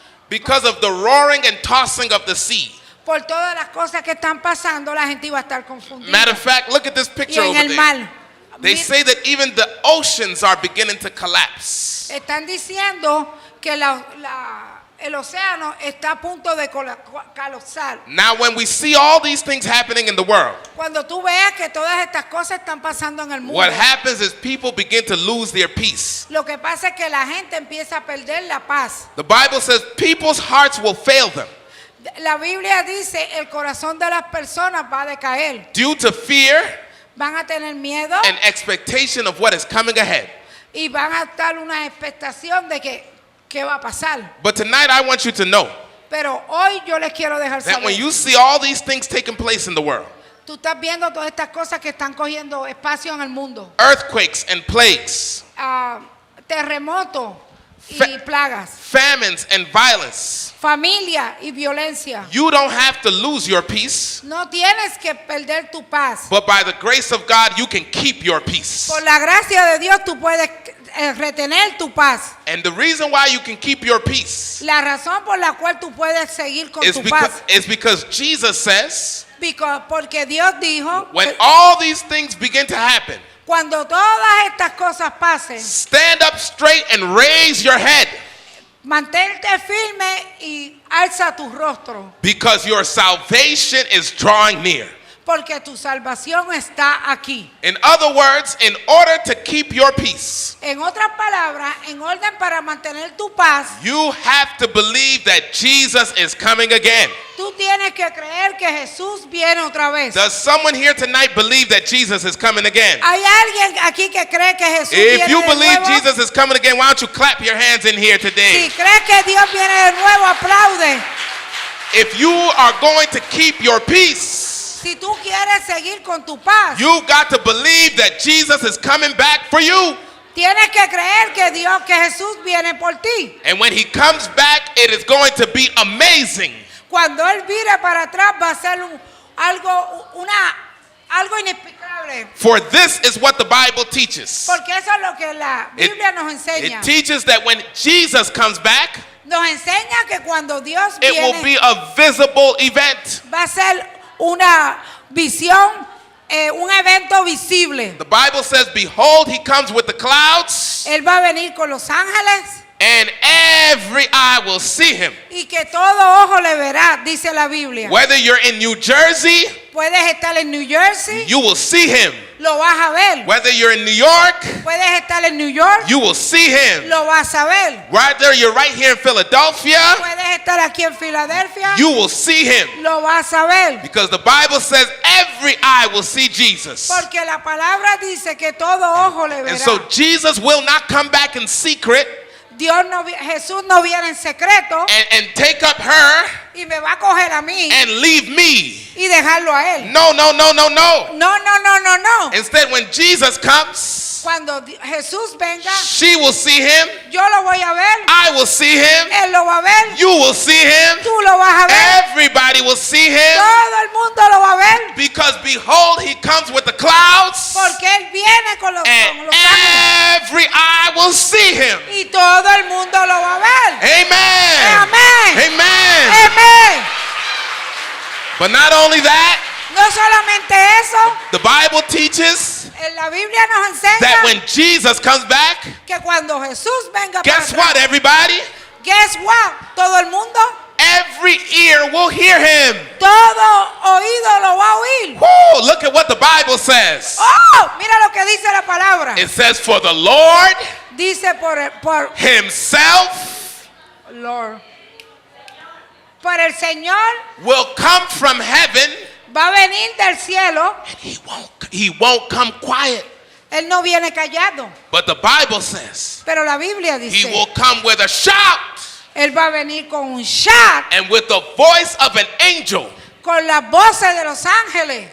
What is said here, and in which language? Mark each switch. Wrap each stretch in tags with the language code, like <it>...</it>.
<en>because of the roaring and tossing of the sea.</en> <es>por todas las cosas que están pasando. La gente iba a estar confundida.</es> <en>Matter of fact, look at this</en> <es>Y</es> <en>picture</en> <es>en</es> <en>over</en> <es>el</es> <en>there.</en> <es>mar.</es> <en>They say that even the oceans are beginning to collapse.</en> <es>Están diciendo que el océano está a punto de colapsar.</es> <en>Now, when we see all these things happening in the world,</en> <es>Cuando tú veas que todas estas cosas están pasando en el mundo,</es> <en>what happens is people begin to lose their peace.</en> <es>lo que pasa es que la gente empieza a perder la paz.</es> <en>The Bible says people's hearts will fail them</en> <es>La Biblia dice el corazón de las personas va a decaer.</es> <en>due to fear</en> <es>Van a tener miedo</es> <en>and expectation of what is coming ahead.</en> <es>y van a estar una expectación de que qué va a pasar.</es> <en>But tonight, I want you to know</en> <es>Pero hoy yo les quiero dejar</es> <en>that when</en> <es>saber.</es> <en>you see all these things taking place in the world,</en> <es>Tú estás viendo todas estas cosas que están cogiendo espacio en el mundo.</es> <en>earthquakes and plagues,</en> <es>Terremotos y Fa- plagas.</es> <en>famines and violence,</en> <es>Familia y violencia.</es> <en>you don't have to lose your peace,</en> <es>No tienes que perder tu paz.</es> <en>but by the grace of God, you can keep your peace.</en> <es>Por la gracia de Dios tú puedes retener tu paz.</es> <en>And the reason why you can keep your peace</en> <es>La razón por la cual tú puedes seguir con tu paz.</es> <en>is because Jesus says,</en> <es>Porque Dios dijo</es> <en>when</en> <es>que</es> <en>all these things begin to happen,</en> <es>cuando todas estas cosas pasen,</es> <en>stand up straight and raise your head,</en> <es>mantente firme y alza tu rostro.</es> <en>because your salvation is drawing near.</en> <es>Porque tu salvación está aquí.</es> <en>In other words, in order to keep your peace,</en> <es>En otras palabras, en orden para mantener tu paz,</es> <en>you have to believe that Jesus is coming again.</en> <es>tú tienes que creer que Jesús viene otra vez.</es> <en>Does someone here tonight believe that Jesus is coming again?</en> <es>¿Hay alguien aquí que cree que Jesús</es> <en>If</en> <es>viene</es> <en>you</en> <es>de</es> <en>believe</en> <es>nuevo?</es> <en>Jesus is coming again, why don't you clap your hands in here today?</en> <es>Si crees que Dios viene de nuevo, aplaude.</es> <en>If you are going to keep your peace,</en> <es>Si tú quieres seguir con tu paz,</es> <en>you got to believe that Jesus is coming back for you.</en> <es>tienes que creer que Jesús viene por ti.</es> <en>And when he comes back, it is going to be amazing.</en> <es>Cuando Él vire para atrás va a ser algo inexplicable.</es> <en>For this is what the Bible teaches.</en> <es>Porque eso es lo que la Biblia nos enseña.</es> <en>It teaches that when Jesus comes back,</en> <es>Nos enseña que cuando Dios</es> <en>it will</en> <es>viene</es> <en>be a visible event.</en> <es>va a ser una visión, un evento visible.</es> <en>The Bible says, behold, he comes with the clouds,</en> <es>Él va a venir con los ángeles</es> <en>And every eye will see him.</en> <es>y que todo ojo le verá, dice la Biblia.</es> <en>Whether you're in New Jersey,</en> <es>Puedes estar en New Jersey,</es> <en>you will see him.</en> <es>lo vas a ver.</es> <en>Whether you're in New York,</en> <es>Puedes estar en New York,</es> <en>you will see him.</en> <es>lo vas a ver.</es> <en>Whether you're right here in Philadelphia,</en> <es>Puedes estar aquí en Filadelfia,</es> <en>you will see him.</en> <es>lo vas a ver.</es> <en>Because the Bible says every eye will see Jesus.</en> <es>Porque la palabra dice que todo ojo le verá.</es> <en>And so Jesus will not come back in secret</en> <es>Jesús no viene en secreto</es> <en>and take up her</en> <es>y me va a coger a mí</es> <en>and leave me.</en> <es>y dejarlo a él.</es> <en>No, no, no, no, no.</en> <es>No.</es> <en>Instead, when Jesus comes,</en> <es>Cuando Jesús venga,</es> <en>she will see him.</en> <es>yo lo voy a ver,</es> <en>I will see him.</en> <es>él lo va a ver,</es> <en>You will see him.</en> <es>tú lo vas a ver,</es> <en>Everybody will see him.</en> <es>todo el mundo lo va a ver,</es> <en>Because behold, he comes with the clouds.</en> <es>porque él viene con los</es> <en>And</en> <es>ángeles</es> <en>every eye will see him.</en> <es>y todo el mundo lo va a ver.</es> <en>Amen.</en> <es>Amén.</es> <en>Amen.</en> <es>Amén.</es> <en>But not only that,</en> <es>No solamente eso,</es> <en>the Bible teaches</en> <es>en la Biblia nos enseña</es> <en>that when Jesus comes back,</en> <es>que cuando Jesús venga</es> <en>guess</en> <es>para</es> <en>what,</en> <es>atrás,</es> <en>everybody? guess what?</en> <es>Todo el mundo,</es> <en>Every ear will hear him.</en> <es>todo oído lo va a oír.</es> <en>Woo, look at what the Bible says.</en> <es>Oh, mira lo que dice la palabra.</es> <en>It says, for the Lord</en> <es>Dice por</es> <en>himself</en> <es>Lord. Por el Señor</es> <en>will come from heaven.</en> <es>va a venir del cielo.</es> <en>He won't come quiet.</en> <es>Él no viene callado.</es> <en>But the Bible says</en> <es>Pero la Biblia</es> <en>he</en> <es>dice,</es> <en>will come with a shout</en> <es>Él va a venir con un shout,</es> <en>and with the voice of an angel.</en> <es>con las voces de los ángeles.</es>